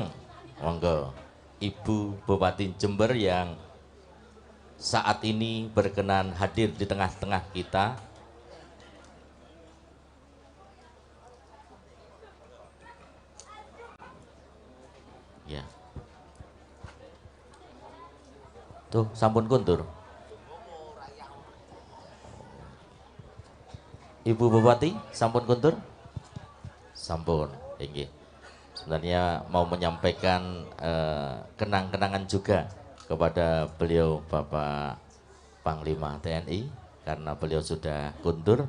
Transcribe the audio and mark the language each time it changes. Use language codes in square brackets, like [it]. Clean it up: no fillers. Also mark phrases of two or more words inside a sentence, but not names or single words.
[id] Monggo Ibu Bupati Jember yang saat ini berkenan hadir di tengah-tengah kita. Ya. Tuh, [jv] sampun kuntur. Ibu Bupati, sampun kuntur? Sampun, inggih. [id] Sebenarnya mau menyampaikan kenang-kenangan juga kepada beliau Bapak Panglima TNI karena beliau sudah kuntur.